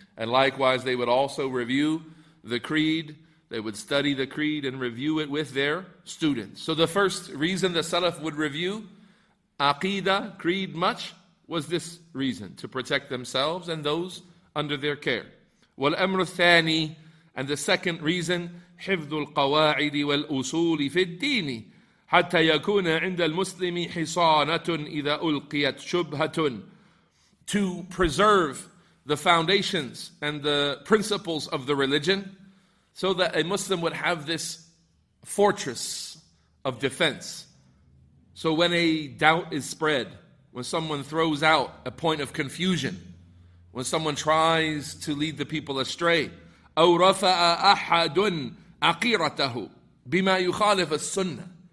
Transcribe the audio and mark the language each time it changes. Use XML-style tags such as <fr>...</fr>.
<en>And likewise they would also review the creed, they would study the creed and review it with their students. So the first reason the Salaf would review Aqidah, creed much, was this reason, to protect themselves and those under their care.</en> <ar>وَالْأَمْرُ الثَّانِي.</ar> <en>And the second reason,</en> <ar>حِفْظُ الْقَوَاعِدِ وَالْأُصُولِ فِي الدِّينِ حَتَّى يَكُونَ عِنْدَ الْمُسْلِمِ حِصَانَةٌ إِذَا أُلْقِيَتْ شُبْهَةٌ.</ar> <en>To preserve the foundations and the principles of the religion, so that a Muslim would have this fortress of defense. So when a doubt is spread, when someone throws out a point of confusion, when someone tries to lead the people astray,</en> <ar>أو رفع أحد عقيرته بما يخالف السنة.</ar>